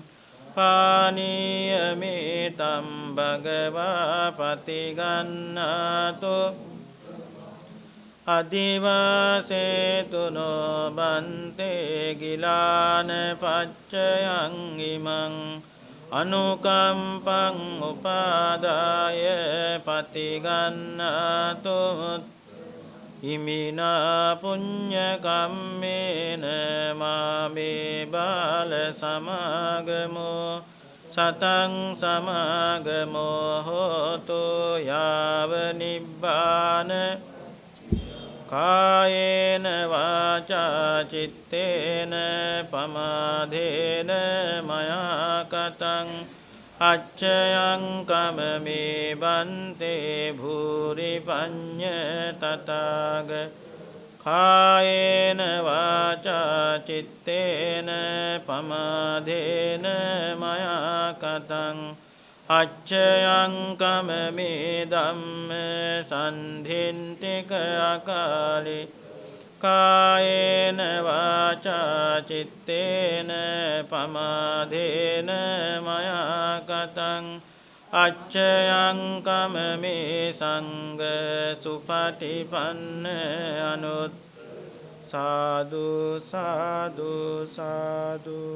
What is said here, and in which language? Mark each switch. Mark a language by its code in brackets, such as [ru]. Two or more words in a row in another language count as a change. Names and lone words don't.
[pi] පානීයමේතම් භගවා පතිගන්නාතෝ අදිවාසේතුනෝ බන්තේ ගිලාන පච්චයං ඉමං අනුකම්පං උපාදාය පතිගන්නාතෝ ඉමිනා පුඤ්ඤ කම්මේන මාමේ බාල සමාගමෝ සතං සමාගමෝ හෝතු යාව නිබ්බාන කායේන වාචා චිත්තේන පමාදේන මයා කතං අච්චයං කමමේ බන්තේ භූරි පඤ්ඤ තථාග කායේන වාචා චිත්තේන පමාදේන මයා කතං අච්චයං කමමේ ධම්ම සන්ධින්තික අකාලි කායේන වාචා චිත්තේන පමාදේන මයා කතං අච්චයං කමමේ සංඝ සුපටිපන්න අනුත් සාදු සාදු සාදු